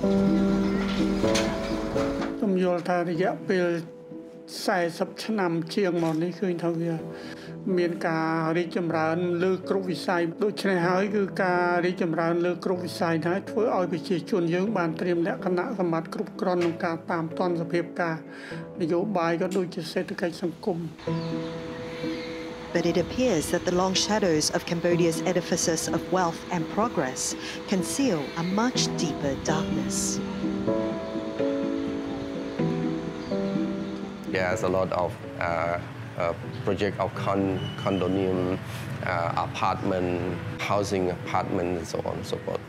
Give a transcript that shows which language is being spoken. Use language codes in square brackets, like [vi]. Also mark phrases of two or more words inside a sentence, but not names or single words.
[km] 40 ឆ្នាំជាងមកនេះឃើញថាវាមានការរីកចម្រើនលើគ្រប់វិស័យដូច្នេះហើយគឺការរីកចម្រើនលើគ្រប់វិស័យហើយធ្វើឲ្យប្រជាជនយើងបានត្រៀមលក្ខណៈសម្បត្តិគ្រប់គ្រាន់ក្នុងការតាមទាន់សភាពការនយោបាយក៏ដូចជាសេដ្ឋកិច្ចសង្គម [en] But it appears that the long shadows of Cambodia's edifices of wealth and progress conceal a much deeper darkness. There's a lot of project of condominium, apartment, housing apartment, and so on and so forth.